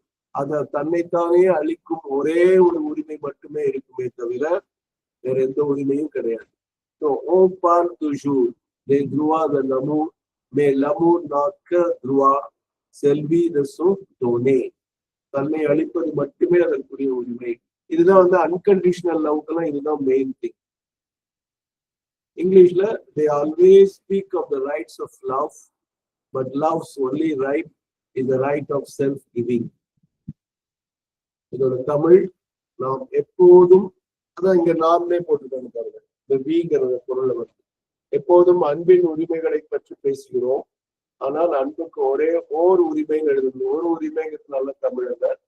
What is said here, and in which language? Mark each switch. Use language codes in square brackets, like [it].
[ta] அத தன்னைத்தானே அளிக்கும் ஒரே ஒரு உரிமை மட்டுமே இருக்குமே தவிர வேற எந்த உரிமையும் கிடையாது. [fr] On parle toujours des droits de l'amour, mais l'amour n'a qu'un droit, celui de se donner. [ta] தன்னை அளிப்பது மட்டுமே அதற்குரிய உரிமை. இதுதான் அன்கண்டிஷனல் லவ்க்கெல்லாம் இதுதான் மெயின் திங். இங்கிலீஷ்ல [en] they always speak of the rights of love, but love's only right is the right of self-giving. [ta] இதோட தமிழ் நாம் எப்போதும், அதான் இங்க நாம்னே போட்டுட்டாங்க பாருங்க, இந்த வீங்கிறத பொருளை எப்போதும் அன்பின் உரிமைகளை பற்றி பேசுகிறோம். ஆனால் அன்புக்கு ஒரே ஓர் உரிமைன்னு எழுதணும். ஒரு உரிமைங்கிறது நல்ல தமிழ் அல்ல.